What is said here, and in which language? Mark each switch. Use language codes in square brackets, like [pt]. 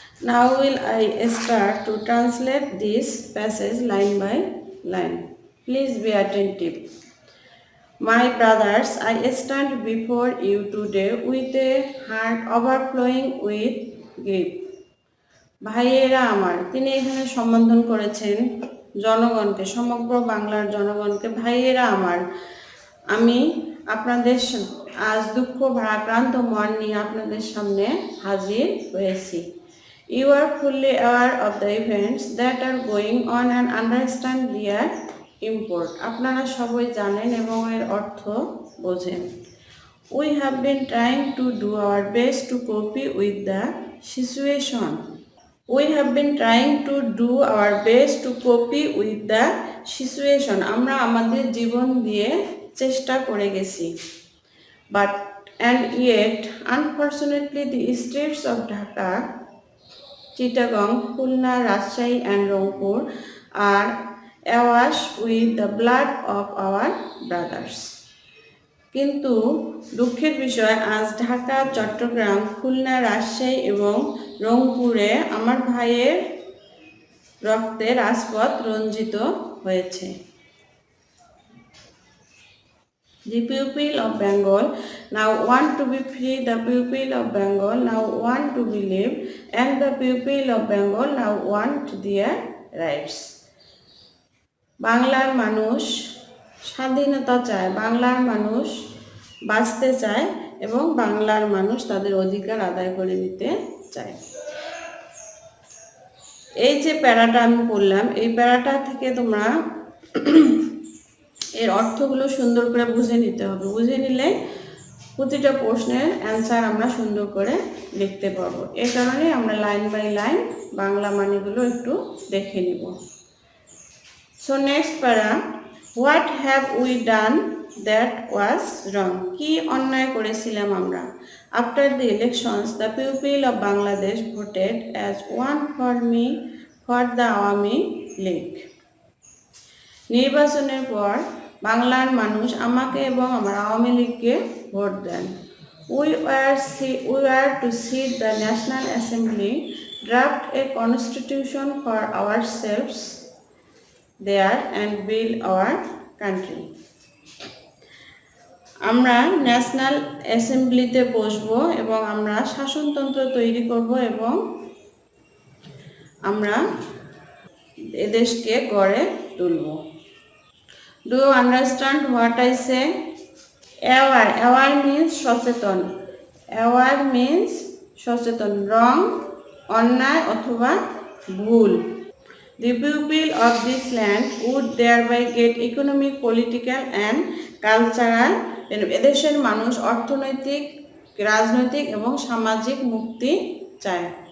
[en] Now will I start to translate this passage line by line. Please be attentive. My brothers, I stand before you today with a heart overflowing with grief. [bn] ভাইয়েরা আমার, তিনি এখানে সম্বোধন করেছেন জনগণকে, সমগ্র বাংলার জনগণকে। ভাইয়েরা আমার, আমি আপনাদের আজ দুঃখ ভারাক্রান্ত মন নিয়ে আপনাদের সামনে হাজির হয়েছি। [en] You are fully aware of the events that are going on and understand their import. [bn] আপনারা সবাই জানেন এবং এর অর্থ বোঝেন। [en] We have been trying to do our best to cope with the situation. We have been trying to do our best to cope with the situation. [bn] আমরা আমাদের জীবন দিয়ে চেষ্টা করে গেছি। [en] But and yet, unfortunately, the streets of Dhaka, Chittagong, Khulna, Rajshahi and Rangpur are awash with the blood of our brothers. [bn] কিন্তু দুঃখের বিষয় আজ ঢাকা, চট্টগ্রাম, খুলনা, রাজশাহী এবং রংপুরে আমার ভাইয়ের রক্তে রাজপথ রঞ্জিত হয়েছে। [en] The people of Bengal now want to be free, the people of Bengal now want to be live, and the people of Bengal now want their rights. [bn] বাংলার মানুষ স্বাধীনতা চায়, বাংলার মানুষ বাঁচতে চায় এবং বাংলার মানুষ তাদের অধিকার আদায় করে নিতে চায়। এই যে প্যারাটা আমি পড়লাম, এই প্যারাটা থেকে তোমরা এর অর্থগুলো সুন্দর করে বুঝে নিতে হবে। বুঝে নিলে প্রতিটা প্রশ্নের অ্যান্সার আমরা সুন্দর করে লিখতে পারবো। এই কারণে আমরা লাইন বাই লাইন বাংলা মানেগুলো একটু দেখে নিব। [en] So next para, what have we done that was wrong? [bn] কি অন্যায় করেছিলাম আমরা? [en] After the elections the people of Bangladesh voted as one for me for the Awami League. [bn] নির্বাচনের পর বাংলার মানুষ আমাকে এবং আমার আওয়ামী লীগকে vote then. [en] We were to seat the National Assembly draft a constitution for ourselves there and build our country. [bn] আমরা national অ্যাসেম্বলিতে বসবো এবং আমরা শাসনতন্ত্র তৈরি করব এবং আমরা এদেশকে গড়ে তুলব। [en] Do you understand what I say? Aware, aware means সচেতন, aware means সচেতন, wrong অন্যায় অথবা ভুল। The people of this land would thereby get economic, political and cultural [bn] এদেশের মানুষ অর্থনৈতিক, রাজনৈতিক এবং সামাজিক মুক্তি চায়।